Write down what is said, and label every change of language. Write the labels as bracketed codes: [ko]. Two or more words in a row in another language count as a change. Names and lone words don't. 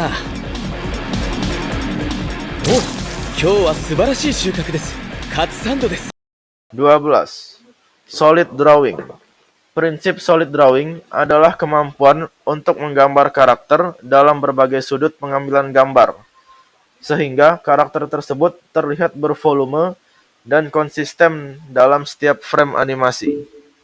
[ja] お、今日は素晴らしい収穫です。カツサンドです。 12. [en] Solid drawing. [id] Prinsip [en] solid drawing [id] adalah kemampuan untuk menggambar karakter dalam berbagai sudut pengambilan gambar, sehingga karakter tersebut terlihat bervolume dan konsisten dalam setiap frame animasi.